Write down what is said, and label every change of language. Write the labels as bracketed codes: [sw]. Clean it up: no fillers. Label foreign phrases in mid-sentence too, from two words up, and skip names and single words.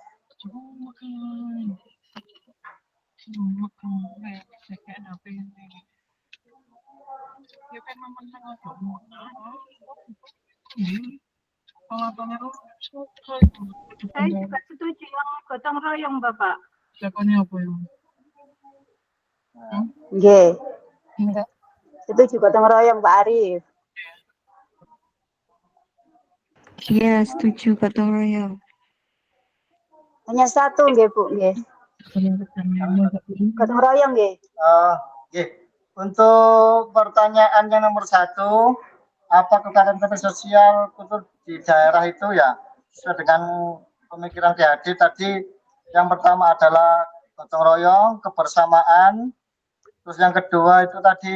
[id] Saya juga setuju yang gotong royong, Bapak. Nggih. Setuju gotong royong, Pak Arif. Iya, setuju gotong royong. Hanya satu nggih, Bu, nggih. Gotong royong nggih. Nggih. Untuk pertanyaan yang nomor 1, apa kegiatan sosial kultur di daerah itu ya sesuai dengan pemikiran PHD tadi. Yang pertama adalah gotong royong, kebersamaan. Terus yang kedua itu tadi